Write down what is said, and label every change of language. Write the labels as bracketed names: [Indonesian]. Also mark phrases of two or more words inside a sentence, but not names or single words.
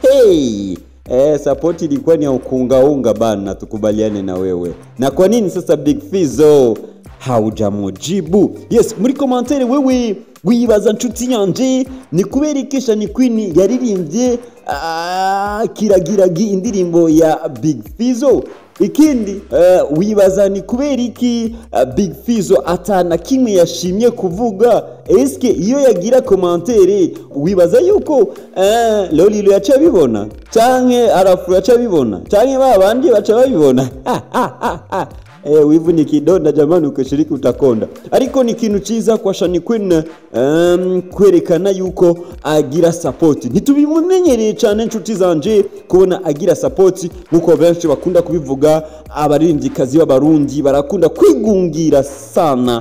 [Swahili] Support ilikuwa ni ukungaunga bana, tukubaliane na wewe. Na kwa nini sasa Big Fizzo haujamujibu? [Rundi] Yes, muri commentaire wewe wibaza nshuti yanje ni kubera iki Shani Queen yaririmbye kiragiragi indirimbo ya Big Fizzo? Ikindi wibaza ni kubera iki Big Fizzo atana kimwe yashimye kuvuga? Eske iyo yagira commentaire wibaza yuko Lolilo yacha bibona canke Afro yacha bibona canke babandi bacha babibona? [Swahili] wivu ni kidonda jamani, ukishiriki utakonda. [Rundi] Ariko ni kintu ciza kwa Shani Queen kwerekana yuko agira support. Ntitubimumenyereye cyane inshuti zanje kubona agira support nkuko benshi bakunda kubivuga. Abarindikazi b'abarundi barakunda kwigungira sana.